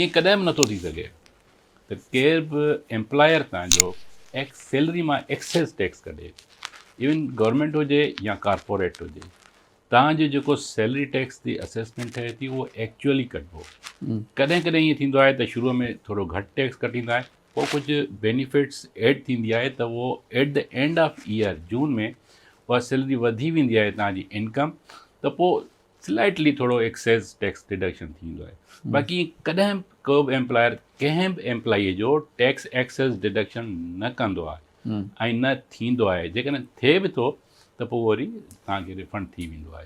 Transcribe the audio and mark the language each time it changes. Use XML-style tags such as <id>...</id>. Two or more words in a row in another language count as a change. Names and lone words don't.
<sd>ईअं कॾहिं बि नथो थी सघे त केर बि एम्प्लॉयर तव्हांजो सैलरी मां</sd> <en>excess tax</en> <sd>कढे,</sd> <en>even government</en> <sd>हुजे या कॉर्पोरेट हुजे। तव्हांजो जेको</sd> <en>salary tax</en> <sd>जी असेसमेंट थिए थी उहो एक्चुअली कटिबो। कॾहिं कॾहिं ईअं थींदो आहे त शुरूअ में थोरो घटि टैक्स कटींदा आहे, पोइ कुझु</sd> <en>benefits add</en> <sd>थींदी आहे त उहो</sd> <en>at the end of year</en> <sd>जून में उहा सैलरी वधी वेंदी आहे तव्हांजी इनकम, त पोइ स्लाइटली थोरो</sd> <en>excess tax deduction</en> <sd>थींदो आहे। बाक़ी कॾहिं को बि एम्प्लॉयर कंहिं बि एम्प्लॉईअ जो</sd> <en>tax excess deduction</en> <sd>न कंदो आहे ऐं न थींदो आहे। जेकॾहिं थिए बि थो त पोइ वरी तव्हांखे रिफंड थी वेंदो आहे।</sd>